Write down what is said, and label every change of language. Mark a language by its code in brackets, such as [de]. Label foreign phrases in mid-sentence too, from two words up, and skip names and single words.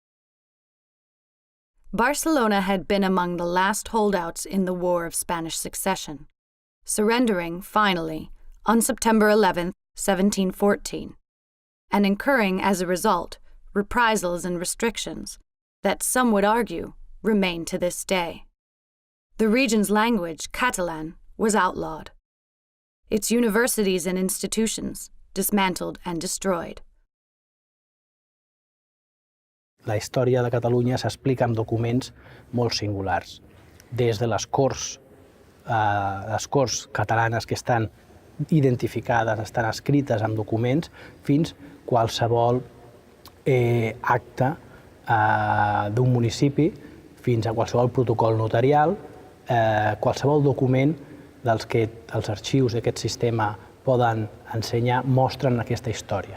[en] Barcelona had been among the last holdouts in the War of Spanish Succession, surrendering, finally, on September 11, 1714, and incurring, as a result, reprisals and restrictions that, some would argue, remain to this day. The region's language, Catalan, was outlawed. Its universities and institutions dismantled and destroyed. [ca] La història de Catalunya s'explica amb documents molt singulars, des de les corts catalanes que estan identificades, estan escrites en documents, fins qualsevol acte d'un municipi, fins a qualsevol protocol notarial, qualsevol document dels que els arxius d'aquest sistema poden ensenyar mostren aquesta història.